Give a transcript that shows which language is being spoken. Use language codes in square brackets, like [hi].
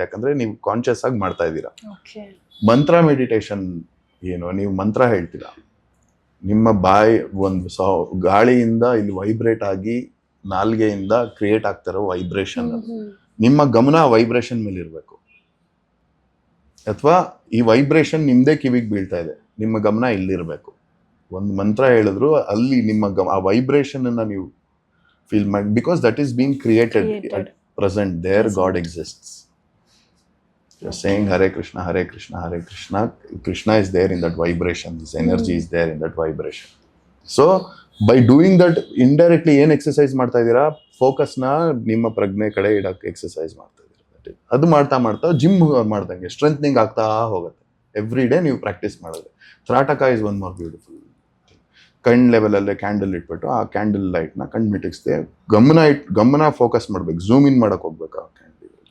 [kn] ಯಾಕಂದ್ರೆ ನೀವು ಕಾನ್ಶಿಯಸ್ ಆಗಿ ಮಾಡ್ತಾ ಇದ್ದೀರಾ. ಮಂತ್ರ ಮೆಡಿಟೇಷನ್ ಏನು, ನೀವು ಮಂತ್ರ ಹೇಳ್ತೀರಾ, ನಿಮ್ಮ ಬಾಯಿ ಒಂದು ಗಾಳಿಯಿಂದ ಇಲ್ಲಿ ವೈಬ್ರೇಟ್ ಆಗಿ ನಾಲ್ಗೆಯಿಂದ ಕ್ರಿಯೇಟ್ ಆಗ್ತಿರೋ ವೈಬ್ರೇಷನ್, ನಿಮ್ಮ ಗಮನ ವೈಬ್ರೇಷನ್ ಮೇಲೆ ಇರಬೇಕು. ಅಥವಾ ಈ ವೈಬ್ರೇಷನ್ ನಿಮ್ದೇ ಕಿವಿಗೆ ಬೀಳ್ತಾ ಇದೆ, ನಿಮ್ಮ ಗಮನ ಇಲ್ಲಿರ್ಬೇಕು. ಒಂದು ಮಂತ್ರ ಹೇಳಿದ್ರು ಅಲ್ಲಿ ನಿಮ್ಮ ಆ ವೈಬ್ರೇಷನ್ ಅನ್ನ ನೀವು ಫೀಲ್ ಮಾಡಿ, [en] Because that is being created at present. There god exists. You're saying Hare Krishna, Hare Krishna, Hare Krishna. Krishna is there in that vibration. His energy is there in that vibration. So, by doing that, indirectly [kn] ಏನು exercise ಮಾಡ್ತಾ ಇದ್ದೀರಾ, ಫೋಕಸ್ನ ನಿಮ್ಮ ಪ್ರಜ್ಞೆ ಕಡೆ ಇಡಕ್ಕೆ exercise ಮಾಡ್ತಾ ಇದ್ದೀರಾ. ಅದು ಮಾಡ್ತಾ ಮಾಡ್ತಾ ಜಿಮ್ ಮಾಡ್ದಂಗೆ ಸ್ಟ್ರೆಂಥನಿಂಗ್ ಆಗ್ತಾ ಹೋಗುತ್ತೆ. ಎವ್ರಿ ಡೇ ನೀವು ಪ್ರಾಕ್ಟೀಸ್ ಮಾಡಿದ್ರೆ. [en] Trataka is one more beautiful. [kn] ಕಣ್ ಲೆವೆಲಲ್ಲೇ ಕ್ಯಾಂಡಲ್ ಇಟ್ಬಿಟ್ಟು ಆ ಕ್ಯಾಂಡಲ್ ಲೈಟ್ನ ಕಣ್ ಮಿಟಿಕ್ಸ್ದೆ ಗಮನ ಫೋಕಸ್ ಮಾಡ್ಬೇಕು, ಝೂಮ್ ಇನ್ ಮಾಡಕ್ ಹೋಗ್ಬೇಕು ಆ ಕ್ಯಾಂಡಲ್.